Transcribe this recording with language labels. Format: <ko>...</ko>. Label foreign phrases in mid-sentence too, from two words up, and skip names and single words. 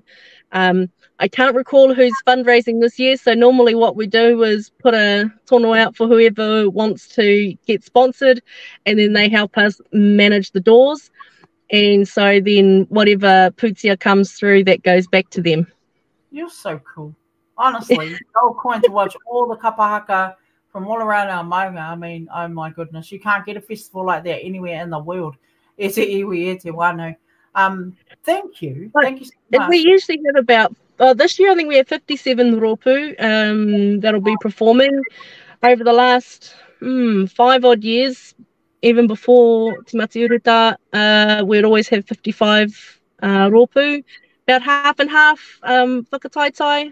<en>I can't recall who's fundraising this year, so normally what we do is put a tono out for whoever wants to get sponsored, and then they help us manage the doors. And so then whatever putia comes through, that goes back to them. You're so cool. Honestly, so cool to watch all the kapahaka from all around our maunga. I mean, oh my goodness, you can't get a festival like that anywhere in the world.</en> <mi>E te iwi, e te wano.</mi> <en>Thank you. Thank you so much. We usually have about, this year I think we have 57 rōpū that'll be performing. Over the last 5 odd years, even before Te Mati Uruta, we'd always have 55 rōpū, about half and half whakataitai.</en>